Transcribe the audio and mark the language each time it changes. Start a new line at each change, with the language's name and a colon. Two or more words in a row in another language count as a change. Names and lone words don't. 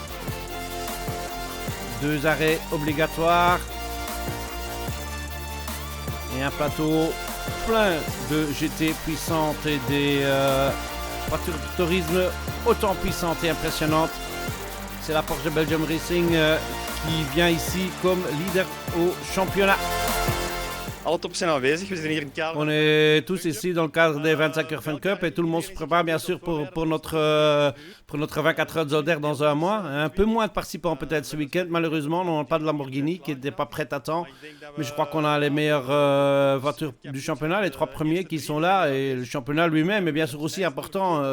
French: Deux arrêts obligatoires et un plateau plein de GT puissantes et des voitures de tourisme autant puissantes et impressionnantes. C'est la Porsche de Belgium Racing qui vient ici comme leader au championnat.
Dutch: Alle toppers zijn aanwezig, we zitten hier in het kader.
French: On est tous ici dans le cadre des 25 Heures Fun Cup et tout le monde se prépare bien sûr pour notre 24 heures de Zolder dans un mois. Un peu moins de participants peut-être ce week-end, malheureusement, on n'a pas de Lamborghini qui n'était pas prête à temps. Mais je crois qu'on a les meilleures voitures du championnat, les trois premiers qui sont là et le championnat lui-même est bien sûr aussi important.